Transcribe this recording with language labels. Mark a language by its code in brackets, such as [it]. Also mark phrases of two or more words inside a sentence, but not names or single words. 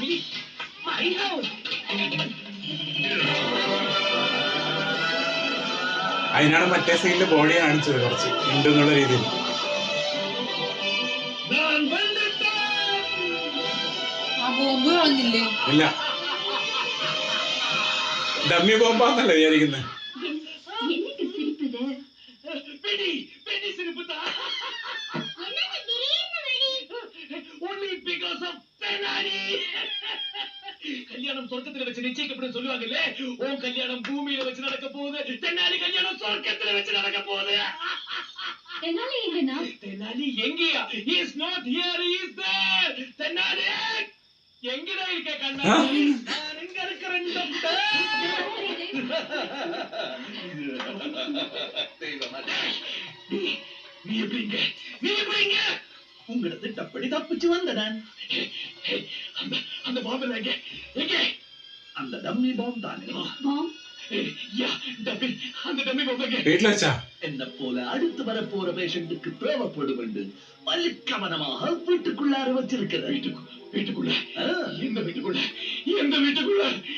[ml] അതിനാണ് മറ്റേ സീനിൽ ബോഡി കാണിച്ചത് കുറച്ച് ഉണ്ടെന്നുള്ള രീതിയിൽ. ആ ബോംബ് കളഞ്ഞില്ലേ? ഇല്ല, ഡമ്മി ബോംബാന്നല്ലേ വിചാരിക്കുന്നത്. [ta] என்னைக்கு சிரிப்புது? வெடி வெடி சிரிப்புதா. என்னங்க திடீர்னு வெடி? [en] only because of தெனாலி. [ta] கல்யாணம் சொர்க்கத்துல வச்சு நிச்சயிக்கப்படும் சொல்லுவாங்கல்ல, உன் கல்யாணம் பூமியில வச்சு நடக்க போகுது, தெனாலி கல்யாணம் சொர்க்கத்துல வச்சு நடக்க போகுது. தெனாலி எங்கனா? தெனாலி எங்கயா? [en] he is not here, he is there. [ta] தெனாலி எங்கடா இருக்க கண்ணா? நான் எங்க இருக்கறேன் டாக்டர்? நீ எப்படிங்க, நீ எப்படிங்க? உங்களோட திட்டப்படி தப்பிச்சு வந்தடன். அந்த அந்த பாம்பு எங்க எங்க? அந்த டம்மி பாம்பு தானே. பாம்? யா, டம்மி, அந்த டம்மி பாம்பு எங்க? [ml] വീട്ടിൽ വെച്ചാ [ta] என்ன போல அடுத்து வர போற பேஷண்ட்டுக்கு தேவைப்படும் என்று வலிக்கவனமாக வீட்டுக்குள்ளார வச்சிருக்கிற. வீட்டுக்குள்ள? எந்த வீட்டுக்குள்ள? எந்த வீட்டுக்குள்ள?